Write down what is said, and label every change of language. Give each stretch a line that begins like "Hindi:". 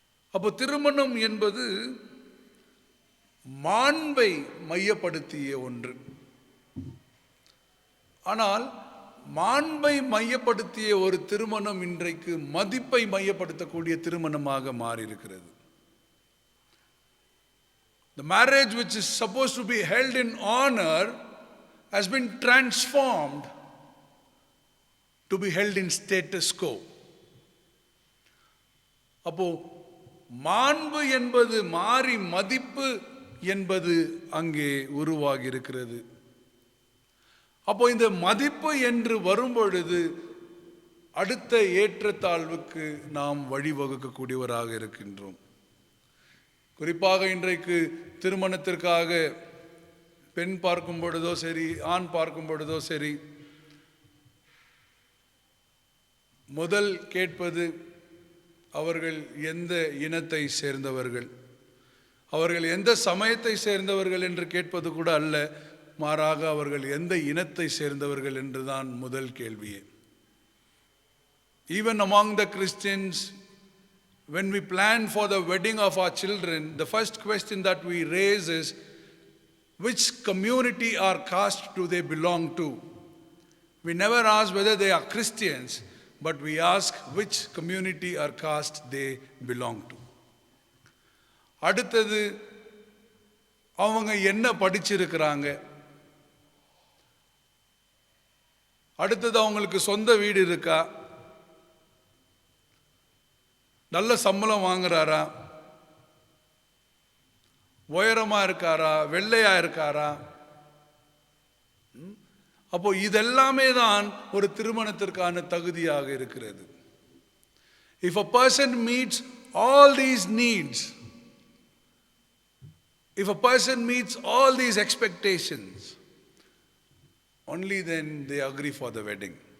Tamil: அப்போ திருமணம் என்பது மாண்பை மையப்படுத்திய ஒன்று. ஆனால் மாண்பை மையப்படுத்திய ஒரு திருமணம் இன்றைக்கு மதிப்பை மையப்படுத்தக்கூடிய திருமணமாக மாறியிருக்கிறது.
English: The marriage which is supposed to be held in honor has been transformed to be held in status quo.
Tamil: அப்போ மாண்பு என்பது மாறி மதிப்பு என்பது அங்கே உருவாகி இருக்கிறது. அப்போ இந்த மதிப்பு என்று வரும்பொழுது அடுத்த ஏற்றத்தாழ்வுக்கு நாம் வழிவகுக்கக்கூடியவராக இருக்கின்றோம். குறிப்பாக இன்றைக்கு திருமணத்திற்காக பெண் பார்க்கும் பொழுதோ சரி, ஆண் பார்க்கும் பொழுதோ சரி, முதல் கேட்பது அவர்கள் எந்த இனத்தை சேர்ந்தவர்கள், அவர்கள் எந்த சமயத்தை சேர்ந்தவர்கள் என்று கேட்பது கூட அல்ல, மாறாக அவர்கள் எந்த இனத்தை சேர்ந்தவர்கள் என்றுதான் முதல் கேள்வியே.
English: Even among the Christians, when we plan for the wedding of our children, the first question that we raise is, which community or caste do they belong to? We never ask whether they are Christians, but we ask which community or caste they belong to.
Tamil: அடுத்தது அவங்க என்ன படிச்சிருக்கிறாங்க, அடுத்தது அவங்களுக்கு சொந்த வீடு இருக்கா, நல்ல சம்பளம் வாங்குறாரா, உயரமா இருக்காரா, வெள்ளையா இருக்காரா. அப்போ இதெல்லாமே தான் ஒரு திருமணத்திற்கான தகுதியாக இருக்கிறது.
English: If a person meets all these needs, if a person meets all these expectations, only then they agree for the wedding.